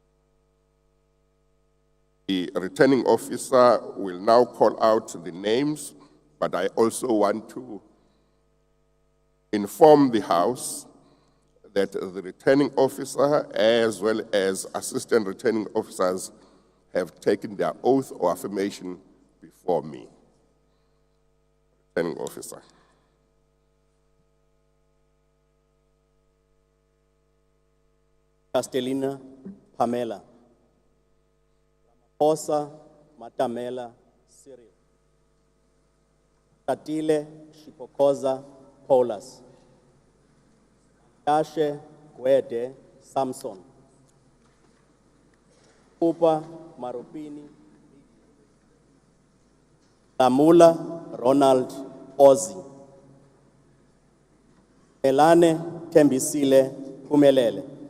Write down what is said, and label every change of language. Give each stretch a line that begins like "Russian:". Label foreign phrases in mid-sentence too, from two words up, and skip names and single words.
English: The returning officer will now call out the names, but I also want to inform the House that the returning officer, as well as assistant returning officers, have taken their oath or affirmation before me. Returning officer. Castellina Pamela. Ramaphosa Matamela Cyril. Tatile Shipokoza Paulus. Tashe Gwede Samson. Upa Marupini. Lamula Ronald Ozzy. Melane Tembisile Pumelele.